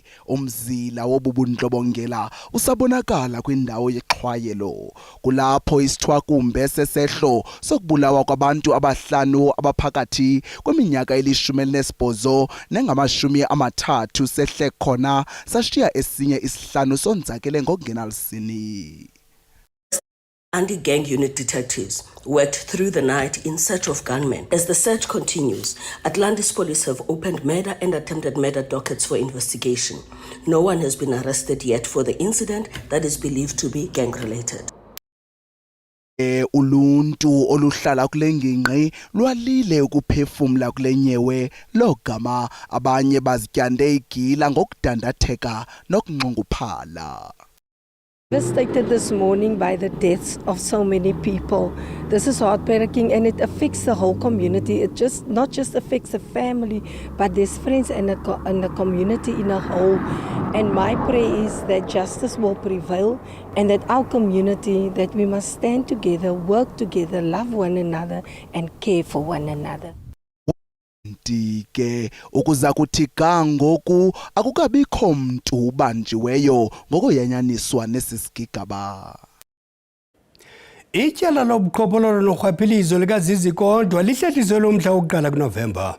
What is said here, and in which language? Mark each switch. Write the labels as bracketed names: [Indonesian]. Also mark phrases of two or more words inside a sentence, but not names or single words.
[Xhosa] Umzila wobubundlobongela usabonakala kwindawo yexhwayelo. Kulapho isithwakumbe sesehlo sokubulawa kwabantu abahlanu abaphakathi kweminyaka eli-18 nengama-30 sehle khona sashiya esinye isihlanu sonzakele ngokungenalisini. [English] Anti-gang unit detectives worked through the night in search of gunmen. As the search continues, Atlantis police have opened murder and attempted murder dockets for investigation. No one has been arrested yet for the incident that is believed to be gang-related. [Xhosa] Uluntu oluhlala kule ngingqi lwalile ukuphefumla kule nyewe logama abanye bazityande igila ngokudandatheka nokunxunguphala. [English] Devastated this morning by the deaths of so many people. This is heartbreaking and it affects the whole community. It not just affects the family, but there's friends and the community in a whole. And my prayer is that justice will prevail and that our community, that we must stand together, work together, love one another and care for one another. [Xhosa] Ke ukuza kuthi kangoku akukabikho mntu ubanjiweyo ngokuyanyaniswa nesisigigaba. Ityala lobuqhophololo norhwaphilizo likaZizikodwa lihlehliselwe umhla wokuqala kuNovemba.